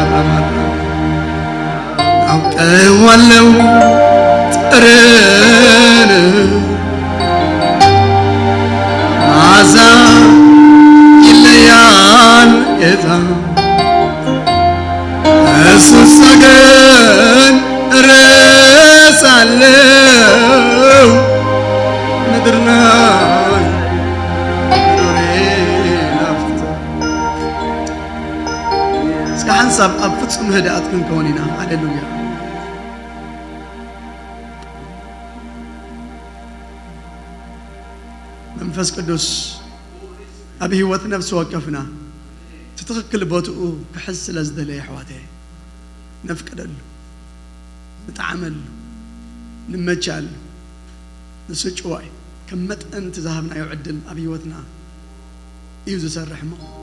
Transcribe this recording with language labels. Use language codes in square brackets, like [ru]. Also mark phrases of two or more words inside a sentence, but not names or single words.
[am] አውቀዋለሁ ጠረን መዓዛ ይለያል ጌታ እሱን ሳገኝ እረሳለሁ ምድር ላይ መኖሬ ናፍታ [ti] እስከ ሓንሳብ ኣብ ፍጹም ህድኣት ክንከውን ኢና ሃሌሉያ መንፈስ ቅዱስ ኣብ ህይወት ነፍሲ ወከፍና ትትኽክል ቦትኡ ክሕዝ ስለ ዝደለየ ኣሕዋተይ ነፍቅደሉ ንጣዕመሉ ንመቻሉ ንሱ ጭዋይ ከም መጠን ትዛሃብናዮ ዕድል ኣብ ህይወትና እዩ ዝሰርሕ እሞ